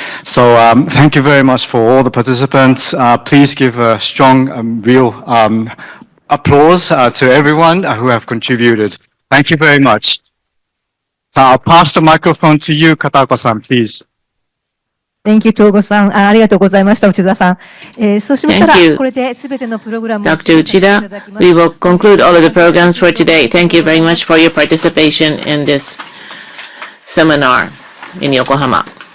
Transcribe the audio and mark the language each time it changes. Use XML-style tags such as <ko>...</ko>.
<en>So thank you very much for all the participants. Please give a strong, real applause to everyone who have contributed. Thank you very much. So I'll pass the microphone to you, Kataoka-san, please. Thank you, 東郷さん。</en> <ja>ありがとうございました、内田さん。そうしましたら</ja> <en>Thank you,</en> <ja>これで全てのプログラムを</ja> <en>Dr. Uchida. We will conclude all of the programs for today. Thank you very much for your participation in this seminar in Yokohama.</en>